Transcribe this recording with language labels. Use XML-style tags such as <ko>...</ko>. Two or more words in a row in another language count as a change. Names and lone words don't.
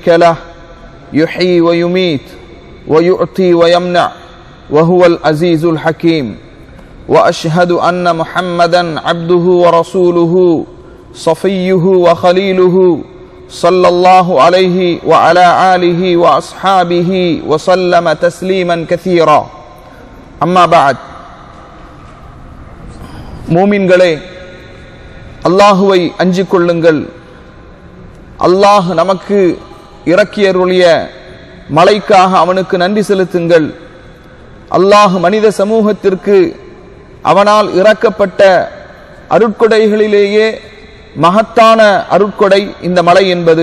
<ar>له يحيي ويميت ويعطي ويمنع وهو العزيز الحكيم وأشهد أن محمدًا عبده ورسوله صفيه وخليله صلى الله عليه وعلى آله وأصحابه وسلم تسليما كثيرا أما بعد</ar> <ta>மூமின்களே, அல்லாஹுவை அஞ்சிக் கொள்ளுங்கள். அல்லாஹ் நமக்கு இறக்கியருளிய மலைக்காக அவனுக்கு நன்றி செலுத்துங்கள். அல்லாஹ் மனித சமூகத்திற்கு அவனால் இறக்கப்பட்ட அருட்கொடைகளிலேயே மகத்தான அருட்கொடை இந்த மலை என்பது.</ta>